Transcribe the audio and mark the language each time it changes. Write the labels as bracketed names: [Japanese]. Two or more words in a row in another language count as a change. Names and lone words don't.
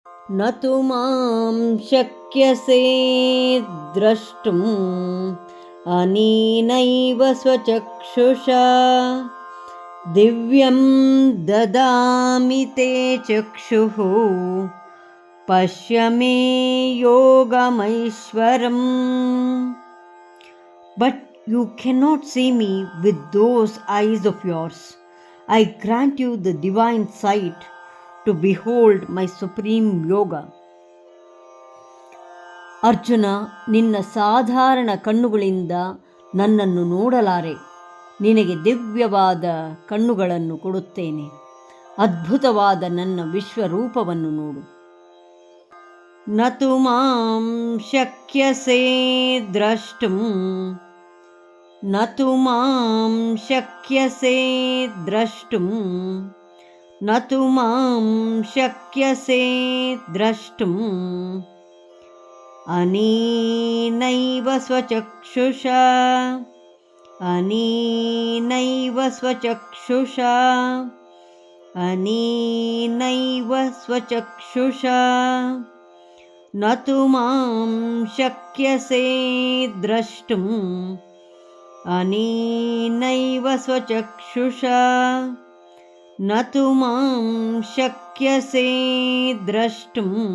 [Sanskrit] न तु मां शक्यसे द्रष्टुम् अनेनैव स्वचक्षुषा दिव्यं ददामि ते चक्षुः पश्य मे योगमैश्वरम्. [English] But you cannot see me with those eyes of yours. I grant you the divine sight to behold my supreme yoga. [Kannada] ಅರ್ಜುನ, ನಿನ್ನ ಸಾಧಾರಣ ಕಣ್ಣುಗಳಿಂದ ನನ್ನನ್ನು ನೋಡಲಾರೆ. ನಿನಗೆ ದಿವ್ಯವಾದ ಕಣ್ಣುಗಳನ್ನು ಕೊಡುತ್ತೇನೆ. ಅದ್ಭುತವಾದ ನನ್ನ ವಿಶ್ವರೂಪವನ್ನು ನೋಡು. [Sanskrit] ನ ತು ಮಾಂ ಶಕ್ಯಸೇ ದ್ರಷ್ಟುಂ ನ ತು ಮಾಂ ಶಕ್ಯಸೇ ದ್ರಷ್ಟುಂ ನ ತು ಮಾಂ ಶಕ್ಯಸೇ ದ್ರಷ್ಟುಂ ಅನೇನೈವ ಸ್ವಚಕ್ಷುಷಾ ಅನೇನೈವ ಸ್ವಚಕ್ಷುಷಾ ಅನೇನೈವ ಸ್ವಚಕ್ಷುಷಾ ನ ತು ಮಾಂ ಶಕ್ಯಸೇ ದ್ರಷ್ಟುಂ ಅನೇನೈವ ಸ್ವಚಕ್ಷುಷಾ ನ ತು ಮಾಂ ಶಕ್ಯಸೇ ದ್ರಷ್ಟುಂ